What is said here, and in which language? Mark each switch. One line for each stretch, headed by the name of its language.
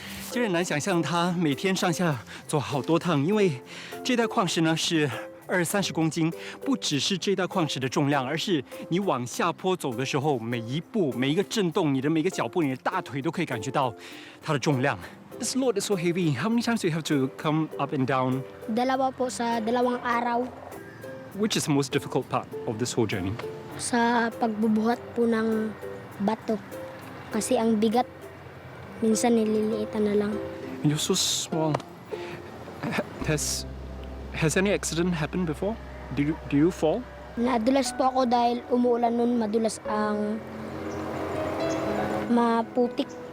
Chinese: 真是难想象他每天上下走好多趟，因为这袋矿石呢是20-30公斤，不只是这袋矿石的重量，而是你往下坡走的时候，每一步、每一个震动，你的每个脚步，你的大腿都可以感觉到它的重量。
English: This load is so heavy. How many times do you have to come up and down?
Filipino: 2 po sa 2 araw.
English: Which is the most difficult part of this whole journey?
Filipino: Sa pagbubuhat po ng bato. Kasi ang bigat, minsan nililiitan na lang.
English: And you're so small. Has any accident happened before? Do you fall?
Filipino: Nadulas po ako dahil umuulan nun, madulas ang maputik.